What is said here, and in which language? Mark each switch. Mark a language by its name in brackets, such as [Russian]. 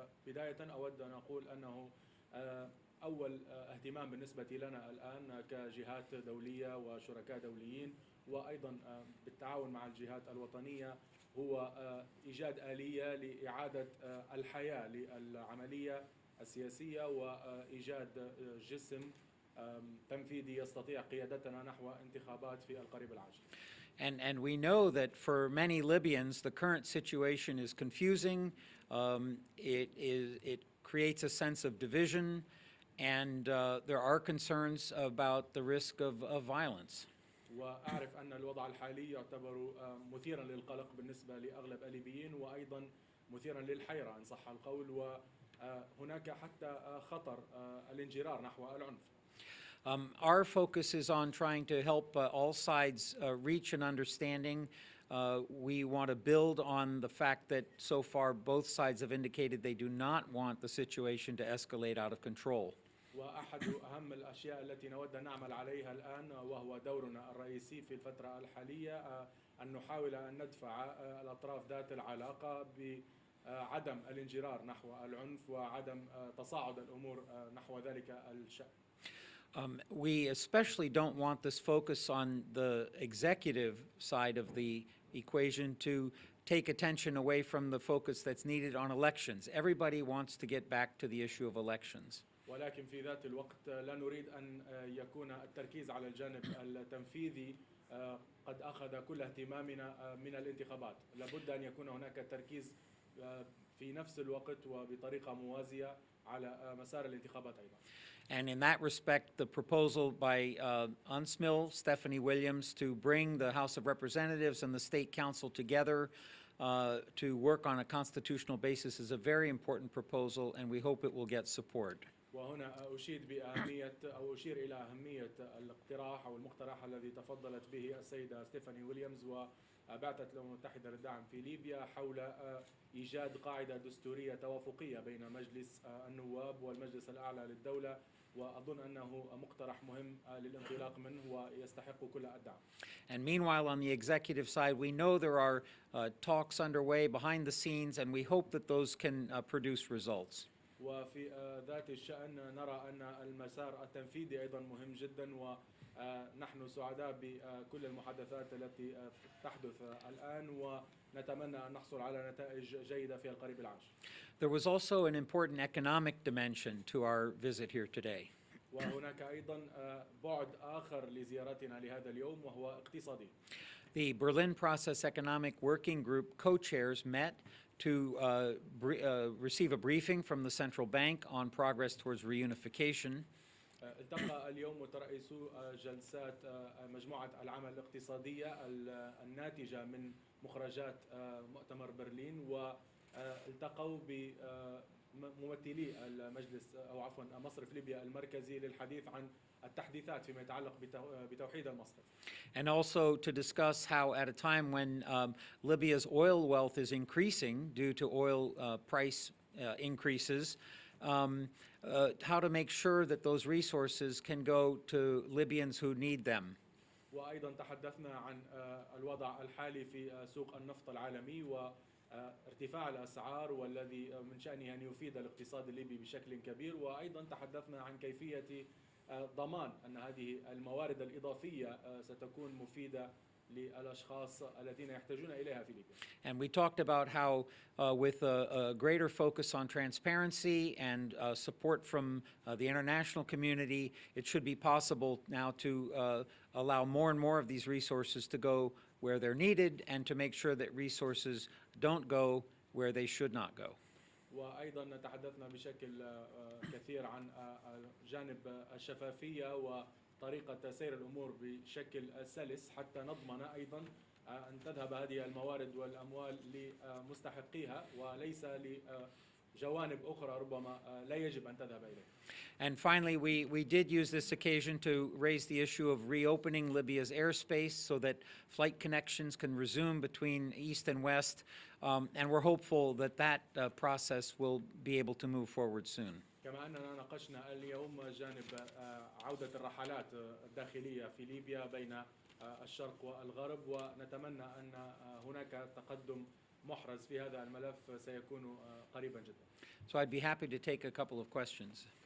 [Arabic] بداية أود أن أقول أنه أول اهتمام بالنسبة لنا الآن كجهات دولية وشركاء دوليين، وأيضا بالتعاون مع الجهات الوطنية، هو إيجاد آلية لإعادة الحياة للعملية السياسية وإيجاد جسم تنفيذي يستطيع قيادتنا نحو انتخابات في القريب العاجل. [English] And we know that for many Libyans, the current situation is confusing. It creates a sense of division, and there are concerns about the risk of violence. [Arabic] وأعرف أن الوضع الحالي يعتبر مثيرا للقلق بالنسبة لأغلب الليبيين، وأيضا مثيرا للحيرة إن صح القول، وهناك حتى خطر الانجرار نحو العنف. [English] Our focus is on trying to help all sides reach an understanding. We want to build on the fact that so far both sides have indicated they do not want the situation to escalate out of control. [Arabic] وأحد أهم الأشياء التي نود أن نعمل عليها الآن، وهو دورنا الرئيسي في الفترة الحالية، أن نحاول أن ندفع الأطراف ذات العلاقة بعدم الانجرار نحو العنف وعدم تصاعد الأمور نحو ذلك الشأن. [English] We especially don't want this focus on the executive side of the equation to take attention away from the focus that's needed on elections. Everybody wants to get back to the issue of elections. [Arabic] ولكن في ذات الوقت لا نريد أن يكون التركيز على الجانب التنفيذي قد أخذ كل اهتمامنا من الانتخابات. لابد أن يكون هناك تركيز في نفس الوقت وبطريقة موازية على مسار الانتخابات أيضا. [English] And in that respect, the proposal by UNSMIL, Stephanie Williams, to bring the House of Representatives and the State Council together to work on a constitutional basis is a very important proposal, and we hope it will get support. [Arabic] وهنا أشير إلى أهمية الاقتراح أو المقترح الذي تفضلت به السيدة ستيفاني ويليامز وبعثة الأمم المتحدة للدعم في ليبيا حول إيجاد قاعدة دستورية توافقية بين مجلس النواب والمجلس الأعلى للدولة، وأظن أنه مقترح مهم للانطلاق منه ويستحق كل الدعم. [English] And meanwhile, on the executive side, we know there are talks underway behind the scenes, and we hope that those can produce results. [Arabic] وفي ذات الشأن نرى أن المسار التنفيذي أيضا مهم جدا، ونحن سعداء بكل المحادثات التي تحدث الآن، ونتمنى أن نحصل على نتائج جيدة في القريب العاجل. [English] There was also an important economic dimension to our visit here today. [Arabic] وهناك أيضا بعد آخر لزيارتنا لهذا اليوم وهو اقتصادي. [English] The Berlin Process Economic Working Group co-chairs met to receive a briefing from the central bank on progress towards reunification. [Arabic] التقى اليوم مترأسو جلسات مجموعة العمل الاقتصادية الناتجة من مخرجات مؤتمر برلين، والتقوا بممثلي المجلس أو عفوا مصرف ليبيا المركزي للحديث عن التحديثات فيما يتعلق بتوحيد المصرف. [English] And also to discuss how at a time when Libya's oil wealth is increasing due to oil price increases, how to make sure that those resources can go to Libyans who need them. [Arabic] وأيضا تحدثنا عن الوضع الحالي في سوق النفط العالمي وارتفاع الأسعار والذي من شأنه أن يفيد الاقتصاد الليبي بشكل كبير، وأيضا تحدثنا عن كيفية ضمان أن هذه الموارد الإضافية ستكون مفيدة للأشخاص الذين يحتاجون إليها في ليبيا. [English] And we talked about how with a greater focus on transparency and support from the international community, it should be possible now to allow more and more of these resources to go where they're needed and to make sure that resources don't go where they should not go. [Arabic] وأيضا تحدثنا بشكل كثير عن جانب الشفافية وطريقة سير الأمور بشكل سلس حتى نضمن أيضا أن تذهب هذه الموارد والأموال لمستحقيها وليس لجوانب أخرى ربما لا يجب أن تذهب إليها. [English] And finally, we did use this occasion to raise the issue of reopening Libya's airspace so that flight connections can resume between East and West, and we're hopeful that that process will be able to move forward soon. [Arabic] كما أننا ناقشنا اليوم جانب عودة الرحلات الداخلية في ليبيا بين الشرق والغرب ونتمنى أن هناك تقدم محرز في هذا الملف سيكون قريبا جدا. [English] So I'd be happy to take a couple of questions.